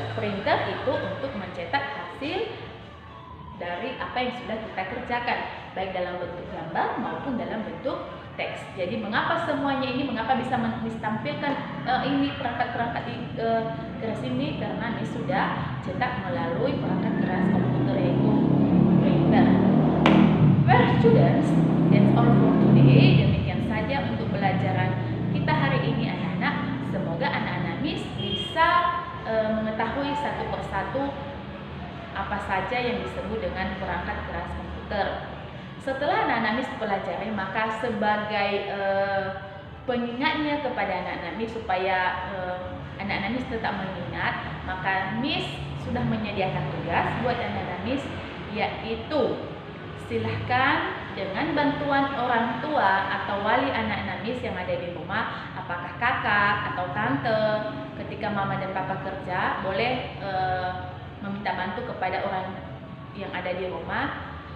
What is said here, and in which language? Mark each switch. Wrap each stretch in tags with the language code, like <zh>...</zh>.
<id>Printer itu untuk mencetak hasil dari apa yang sudah kita kerjakan, baik dalam bentuk gambar maupun dalam bentuk teks. Jadi mengapa semuanya ini, mengapa bisa ditampilkan ini perangkat-perangkat keras ini, karena Miss sudah cetak melalui perangkat keras komputer yaitu printer.</id> <en>Well students, that's all for today.</en> <id>Demikian saja untuk pelajaran kita hari ini anak-anak. Semoga anak-anak Miss bisa mengetahui satu persatu apa saja yang disebut dengan perangkat keras komputer. Setelah anak-anak Miss pelajari, maka sebagai pengingatnya kepada anak-anak Miss supaya anak-anak Miss tetap mengingat, maka Miss sudah menyediakan tugas buat anak-anak Miss, yaitu silahkan dengan bantuan orang tua atau wali anak-anak Miss yang ada di rumah, apakah kakak atau tante, ketika mama dan papa kerja, boleh meminta bantu kepada orang yang ada di rumah.</id>